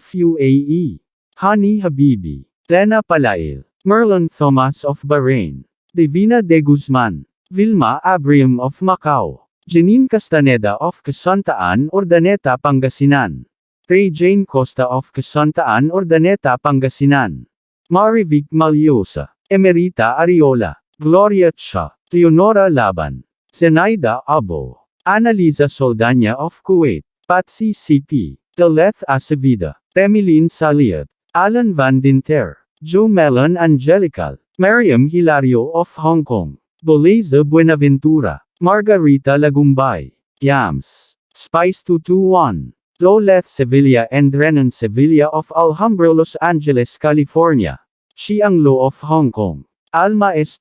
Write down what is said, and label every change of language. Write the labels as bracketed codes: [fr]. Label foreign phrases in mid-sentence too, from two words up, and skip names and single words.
[en] UAE, Hani Habibi, Lena Palail, Merlon Thomas of Bahrain, Divina de Guzman, Vilma Abrium of Macau, Janine Castaneda of Casantaan Urdaneta Pangasinan, Ray Jane Costa of Casantaan Urdaneta Pangasinan, Marivic Malyosa, Emerita Ariola, Gloria Cha, Leonora Laban, Zenaida Abo, Annalisa Soldanya of Kuwait, Patsy CP, Deleth Acevida, Remilin Saliat, Alan Van Dinter, Joe Melon Angelical, Mariam Hilario of Hong Kong, Boleza Buenaventura, Margarita Lagumbay, Yams, Spice 221, Loleth Sevilla and Renan Sevilla of Alhambra Los Angeles, California, Chiang Lo of Hong Kong, Alma S.